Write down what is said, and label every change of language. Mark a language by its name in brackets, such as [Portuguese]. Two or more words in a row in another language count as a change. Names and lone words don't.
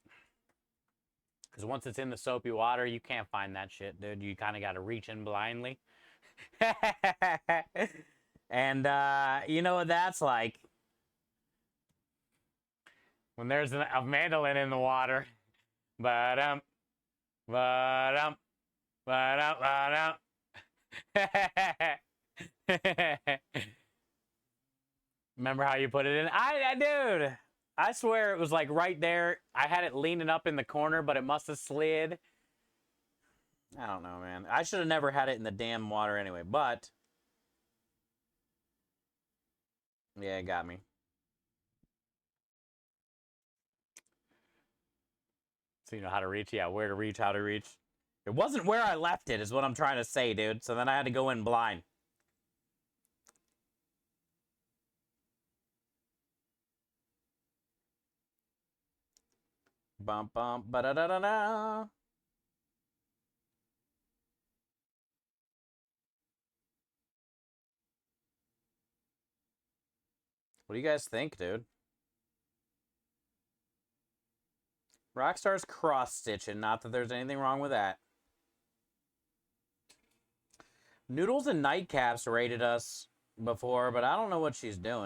[English] Because once it's in the soapy water, you can't find that shit, dude. You kind of got to reach in blindly. And you know what that's like. When there's a mandolin in the water. Ba-dum, ba-dum, ba-dum, ba-dum. Remember how you put it in? Dude, I swear it was like right there. I had it leaning up in the corner, but it must have slid. I don't know, man. I should have never had it in the damn water anyway, but yeah, it got me. So you know how to reach? Yeah, where to reach, how to reach. It wasn't where I left it, is what I'm trying to say, dude. So then I had to go in blind. Bum bum ba da da da da. What do you guys think, dude? Rockstar's cross-stitching. Not that there's anything wrong with that. Noodles and Nightcaps rated us before, but I don't know what she's doing.